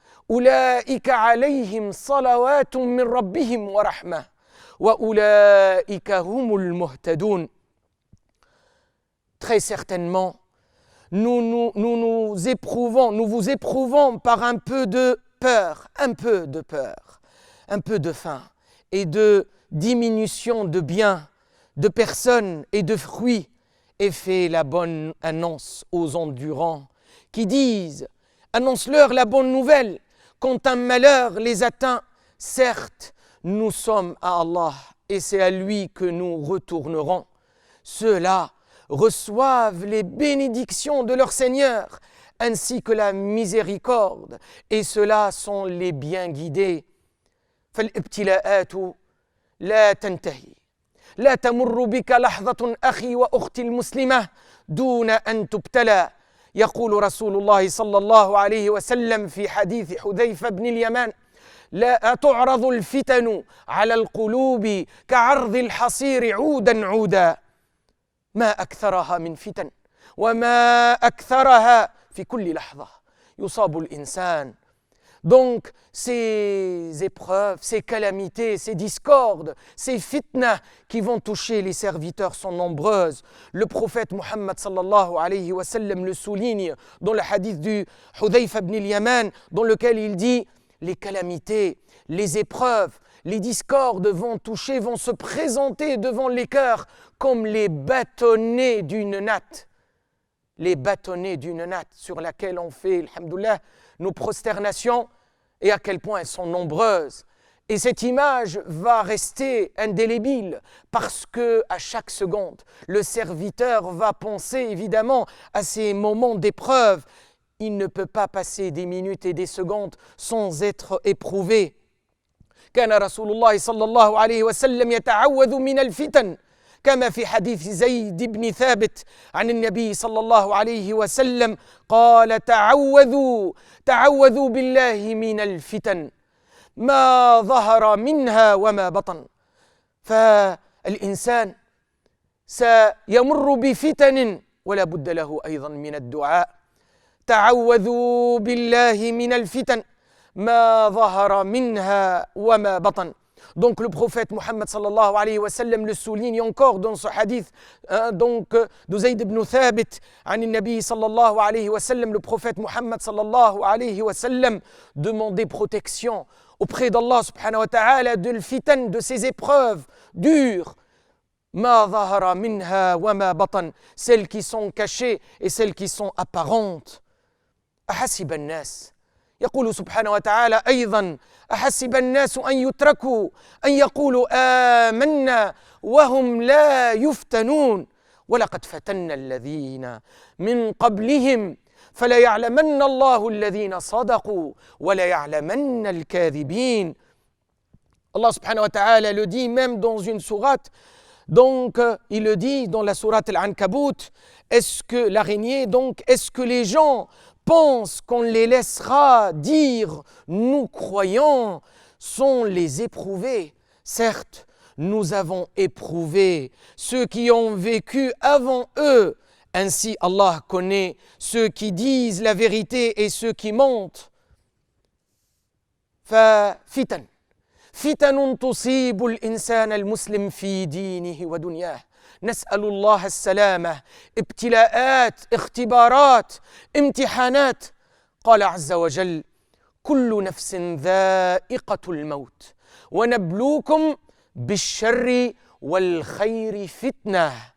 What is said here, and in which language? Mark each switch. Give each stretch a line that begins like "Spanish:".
Arabic: أولئك عليهم صلوات من ربهم ورحمة وأولئك هم المهتدون.
French: Très certainement, nous vous éprouvons par un peu de peur, un peu de faim et de diminution de biens, de personnes et de fruits, et fait la bonne annonce aux endurants qui disent, annonce-leur la bonne nouvelle, quand un malheur les atteint, certes, nous sommes à Allah et c'est à lui que nous retournerons. Ceux-là reçoivent les bénédictions de leur Seigneur ainsi que la miséricorde, et ceux-là sont les bien guidés.
Arabic: فالابتلاءات لا تنتهي لا تمر بك لحظة أخي وأختي المسلمة دون أن تبتلى. يقول رسول الله صلى الله عليه وسلم في حديث حذيفة بن اليمان لا تعرض الفتن على القلوب كعرض الحصير عودا ما أكثرها من فتن وما أكثرها في كل لحظة يصاب الإنسان.
French: Donc, ces épreuves, ces calamités, ces discordes, ces fitnas qui vont toucher les serviteurs sont nombreuses. Le prophète Muhammad sallallahu alayhi wa sallam le souligne dans le hadith du Hudhayfa ibn al-Yaman, dans lequel il dit les calamités, les épreuves, les discordes vont se présenter devant les cœurs comme les bâtonnets d'une natte. Les bâtonnets d'une natte sur laquelle on fait, alhamdoulilah, nos prosternations, et à quel point elles sont nombreuses. Et cette image va rester indélébile parce que à chaque seconde, le serviteur va penser évidemment à ces moments d'épreuve. Il ne peut pas passer des minutes et des secondes sans être éprouvé.
Arabic: كان رسول الله صلى الله عليه وسلم يتعوذ من الفتن كما في حديث زيد بن ثابت عن النبي صلى الله عليه وسلم قال تعوذوا بالله من الفتن ما ظهر منها وما بطن. فالإنسان سيمر بفتن ولا بد له أيضا من الدعاء. تعوذوا بالله من الفتن ما ظهر منها وما بطن.
French: Donc le prophète Mohammed sallallahu alayhi wa sallam le souligne encore dans ce hadith de Zayd ibn Thabit
Arabic: عن النبي صلى الله عليه وسلم.
French: Le prophète Mohammed sallallahu alayhi wa sallam demandait protection auprès d'Allah subhanahu wa ta'ala de l'fitan, de ces épreuves dures.
Arabic: ما ظهر منها وما بطن,
French: celles qui sont cachées et celles qui sont apparentes.
Arabic: أحسب الناس, يقول سبحانه وتعالى أيضا أحسب الناس أن يتركوا أن يقولوا آمنا وهم لا يفتنون ولقد فتنا الذين من قبلهم فليعلمن الله الذين صدقوا وليعلمن الكاذبين.
French: Allah subhanahu wa ta'ala le dit même dans une sourate. Donc, il le dit dans la sourate Al-Ankabut, est-ce que l'araignée, donc, est-ce que les gens pensent qu'on les laissera dire nous croyons sans les éprouver? Certes, nous avons éprouvé ceux qui ont vécu avant eux. Ainsi, Allah connaît ceux qui disent la vérité et ceux qui mentent.
Arabic: ففتن فتن تصيب الإنسان المسلم في دينه ودنياه. نسأل الله السلامة. ابتلاءات, اختبارات, امتحانات. قال عز وجل كل نفس ذائقة الموت ونبلوكم بالشر والخير فتنة.